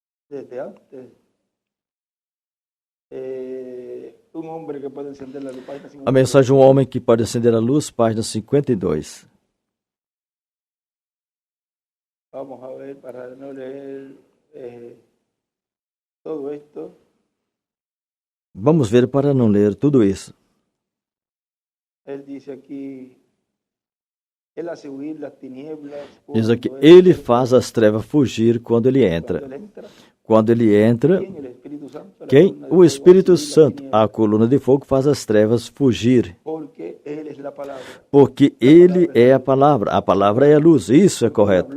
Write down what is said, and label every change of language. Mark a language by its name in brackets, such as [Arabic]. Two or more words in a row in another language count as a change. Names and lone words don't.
[Portuguese] desde antes. Um homem que pode acender a luz, página 52. A mensagem Um Homem que Pode Acender a Luz, página 52. [Spanish] Vamos a ver, para no leer todo esto. [Portuguese] Vamos ver para não ler tudo isso. Ele diz aqui, ele [Spanish] hace huir las tinieblas. [Portuguese] Diz aqui, ele faz as trevas fugir quando ele entra. Quando ele entra, quem? O Espírito Santo. A coluna de fogo faz as trevas fugir. Porque ele é a palavra. A palavra é a luz. Isso é correto.